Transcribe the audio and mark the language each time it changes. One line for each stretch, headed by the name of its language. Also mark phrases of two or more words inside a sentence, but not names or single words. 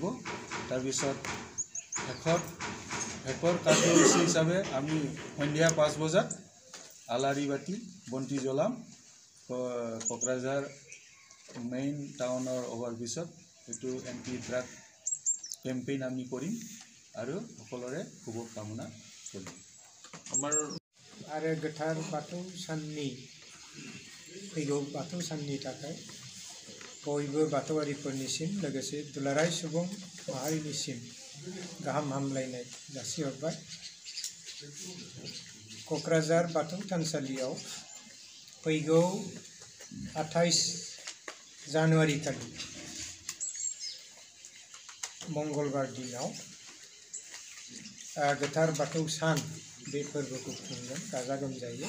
Assamese: তাৰপিছত শেষৰ কাৰ্যসূচী হিচাপে আমি সন্ধিয়া 5 বজাত আলাৰীবাতি বন্তি জ্বলাম কোকৰাঝাৰ
English: main town overbridge.
Assamese: এইটো
English: anti drug campaign
Assamese: আমি কৰিম আৰু সকলোৰে শুভকামনা কৰিম। আমাৰ
Bodo: आरो गोथार बाथौ साननि फैगौ बाथौ साननि थाखाय बयबो बाथौआरिफोरनिसिम लोगोसे दुलाराय सुबुं माहारिनिसिम गाहाम हामलायनाय जासिहरबाय। क'क्राझार बाथौ थानसालियाव फैगौ 28 जानुवारि खालि मंगलबार दिनाव गोथार बाथौ सान बे फोरबोखौ खुंगोन गाजा गोमजायै।